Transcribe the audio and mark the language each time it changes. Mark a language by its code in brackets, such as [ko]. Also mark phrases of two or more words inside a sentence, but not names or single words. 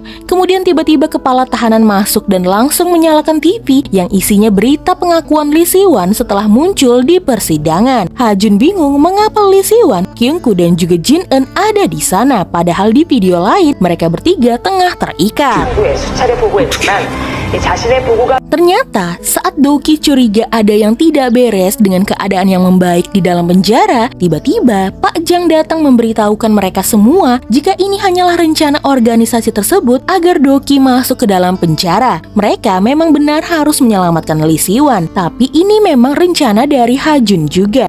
[id] Kemudian tiba-tiba kepala tahanan masuk dan langsung menyalakan TV yang isinya berita pengakuan Lee Si-won setelah muncul di persidangan. Ha-jun bingung mengapa Lee Si-won Kyungko dan juga Jin Eun ada di sana. Padahal di video lain mereka bertiga tengah terikat. [ko] 후에 수차례 보고했지만 이 자신의 보고가 [id] Ternyata saat Doki curiga ada yang tidak beres dengan keadaan yang membaik di dalam penjara, tiba-tiba Pak Jang datang memberitahukan mereka semua jika ini hanyalah rencana organisasi tersebut agar Doki masuk ke dalam penjara. Mereka memang benar harus menyelamatkan Lee Siwan, tapi ini memang rencana dari Ha-jun juga.